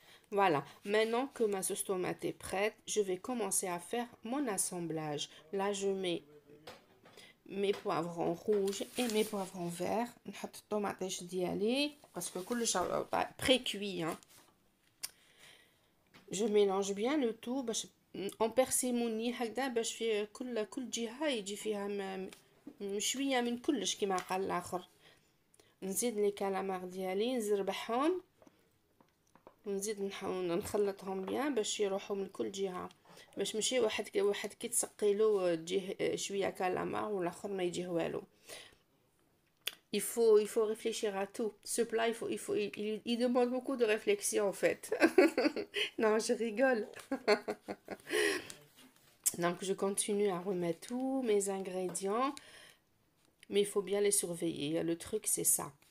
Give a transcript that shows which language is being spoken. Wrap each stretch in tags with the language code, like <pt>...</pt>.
<fr>Voilà. Maintenant que ma sauce tomate est prête, je vais commencer à faire mon assemblage. Là, je mets mes poivrons rouges et mes poivrons verts.</fr> <ar>نحط الطوماطيش ديالي</ar> <fr>parce que</fr> <ar>كلش pré-cuit. Hein.</ar> <fr>Je mélange bien le tout</fr> <ar>باش</ar> <fr>en parcimonie</fr> <ar>هكذا باش في كل جهة يجي فيها شوية من كلش كما قال الآخر. نزيد لي كالامار ديالي نزربحهم ونزيد نخلطهم بيان باش يروحوا من كل جهه، باش ماشي واحد كي تسقيلو تجيه شويه كالامار والاخر ما يجيه والو.</ar> <fr>Il faut réfléchir à tout. Ce plat, il demande beaucoup de réflexion en fait. Non, je rigole. Donc, je continue à remettre tous mes ingrédients, mais il faut bien les surveiller. Le truc, c'est ça.</fr>